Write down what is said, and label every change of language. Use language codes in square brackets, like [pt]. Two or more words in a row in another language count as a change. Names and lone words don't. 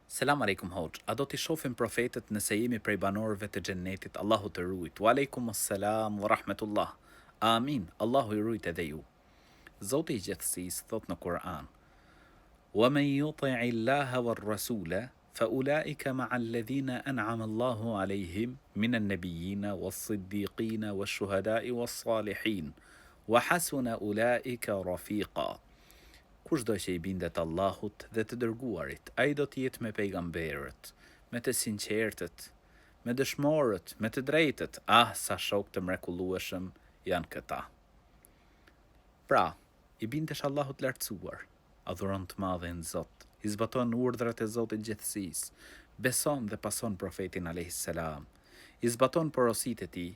[ar] السلام عليكم [sq] hoxh. A do t'i shohim profetët nëse jemi prej banorëve të xhennetit? Allahu të ruajt. [ar] وعليكم السلام ورحمة الله. [sq] Amin. Allahu i ruajt edhe ju. Zoti i gjithësisë thot në Kur'an: [ar] "ومن يطع الله والرسول فأولئك مع الذين أنعم الله عليهم من النبيين والصديقين والشهداء والصالحين وحسن أولئك رفيقا." [sq] Kushdo që i bindet Allahut dhe të dërguarit, ai do të jetë me pejgamberët, me të sinqertët, me dëshmorët, me të drejtët. Sa shok të mrekullueshëm janë këta. Pra, i bindesh Allahut lartësuar, adhuron të madhin Zot, i zbaton urdhrat e Zotit gjithësisë, beson dhe pason profetin [ar] عليه السلام, [sq] i zbaton porositë e tij.